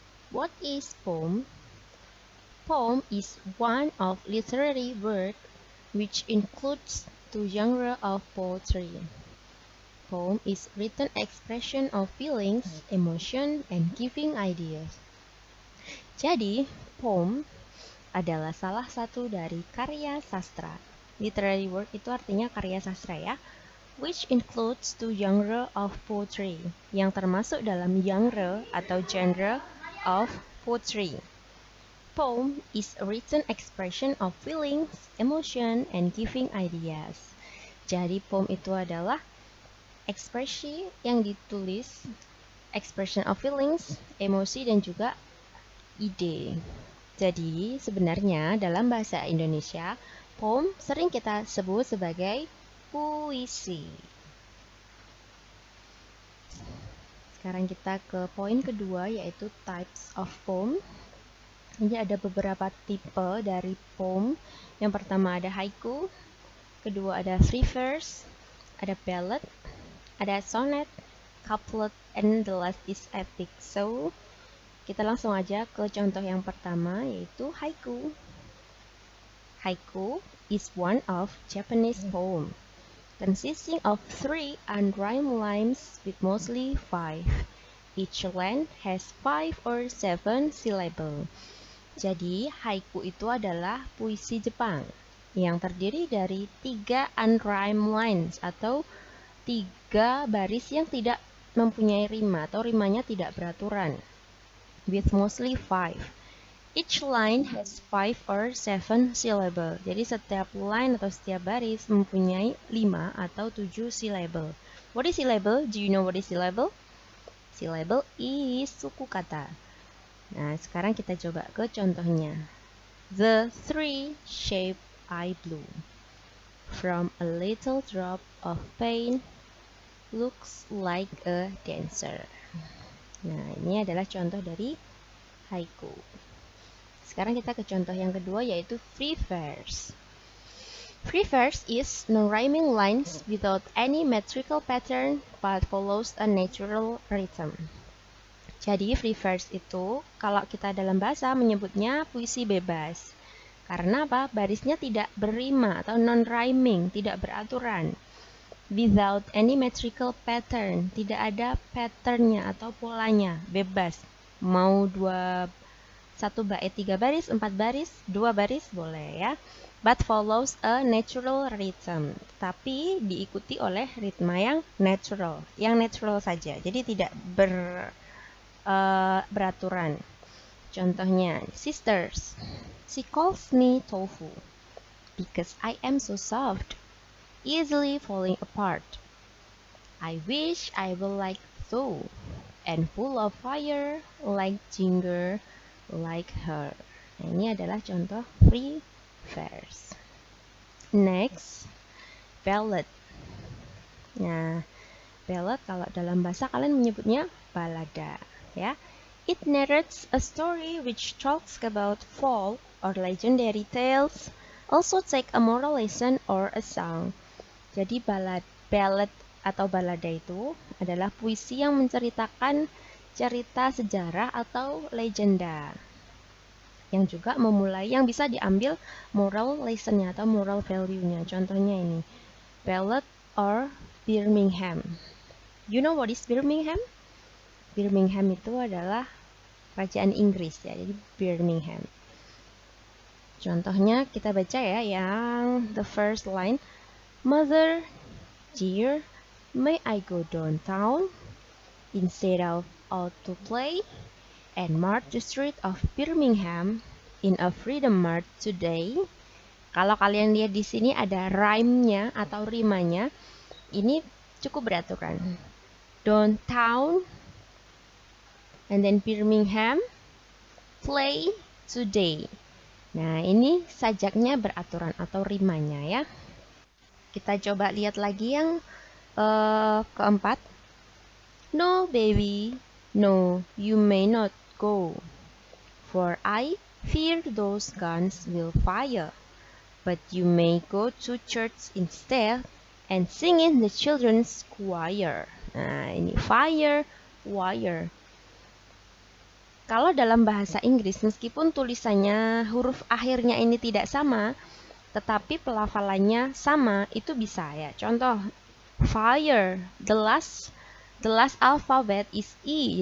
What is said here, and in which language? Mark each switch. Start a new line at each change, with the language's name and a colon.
English: What is poem? Poem is one of literary work which includes two genres of poetry. Poem is written expression of feelings, emotion, and giving ideas.
Indonesian: Jadi, poem adalah salah satu dari karya sastra.
English: Literary work
Indonesian: itu artinya karya sastra ya,
English: which includes two genre of poetry,
Indonesian: yang termasuk dalam genre atau
English: genre of poetry. Poem is a written expression of feelings, emotion, and giving ideas.
Indonesian: Jadi poem itu adalah ekspresi yang ditulis,
English: expression of feelings,
Indonesian: emosi, dan juga ide. Jadi sebenarnya dalam bahasa Indonesia, poem sering kita sebut sebagai puisi. Sekarang kita ke poin kedua, yaitu
English: types of poem.
Indonesian: Ini ada beberapa tipe dari poem. Yang pertama ada haiku, kedua ada free verse, ada ballad, ada sonnet, couplet,
English: and the last is epic.
Indonesian: So, kita langsung aja ke contoh yang pertama, yaitu haiku.
English: Haiku is one of Japanese poem, consisting of 3 unrhymed lines with mostly 5. Each line has 5 or 7 syllable.
Indonesian: Jadi, haiku itu adalah puisi Jepang yang terdiri dari
English: 3 unrhymed lines
Indonesian: atau 3 baris yang tidak mempunyai rima atau rimanya tidak beraturan,
English: with mostly 5. Each line has 5 or 7 syllable.
Indonesian: Jadi setiap line atau setiap baris mempunyai 5 atau 7 syllable.
English: What is syllable? Do you know what is syllable? Syllable is
Indonesian: suku kata. Nah, sekarang kita coba ke contohnya.
English: The three shape eye blue. From a little drop of pain, looks like a dancer.
Indonesian: Nah, ini adalah contoh dari haiku. Sekarang kita ke contoh yang kedua, yaitu free verse.
English: Free verse is non-rhyming lines without any metrical pattern but follows a natural rhythm.
Indonesian: Jadi free verse itu kalau kita dalam bahasa menyebutnya puisi bebas. Karena apa? Barisnya tidak berrima atau non-rhyming, tidak beraturan.
English: Without any metrical pattern,
Indonesian: tidak ada patternnya atau polanya, bebas. Mau 1 bait 3 baris, 4 baris, 2 baris boleh ya.
English: But follows a natural rhythm.
Indonesian: Tapi diikuti oleh ritme yang natural saja. Jadi tidak beraturan.
English: Contohnya, sisters, she calls me tofu because I am so soft, easily falling apart. I wish I were like Thou and full of fire like Jinger, like her.
Indonesian: Nah, ini adalah contoh free verse.
English: Next, ballad.
Indonesian: Nah, ballad kalau dalam bahasa kalian menyebutnya balada, ya.
English: It narrates a story which talks about folk or legendary tales, also take a moral lesson or a song.
Indonesian: Jadi ballad atau balada itu adalah puisi yang menceritakan cerita sejarah atau legenda. Yang juga yang bisa diambil moral lesson-nya atau moral value-nya. Contohnya ini, Ballad or Birmingham.
English: You know what is Birmingham?
Indonesian: Birmingham itu adalah kerajaan Inggris ya, jadi Birmingham. Contohnya kita baca ya yang
English: the first line. Mother, dear, may I go downtown instead of out to play and march the street of Birmingham in a freedom march today?
Indonesian: Kalau kalian lihat di sini ada rhyme-nya atau rimanya, ini cukup beraturan.
English: Downtown, and then Birmingham, play today.
Indonesian: Nah, ini sajaknya beraturan atau rimanya ya. Kita coba lihat lagi yang keempat.
English: No, baby, no, you may not go, for I fear those guns will fire. But you may go to church instead and sing in the children's choir.
Indonesian: Nah, ini fire, wire. Kalau dalam bahasa Inggris, meskipun tulisannya huruf akhirnya ini tidak sama, tetapi pelafalannya sama, itu bisa ya.
English: Contoh, fire, the last alphabet is E.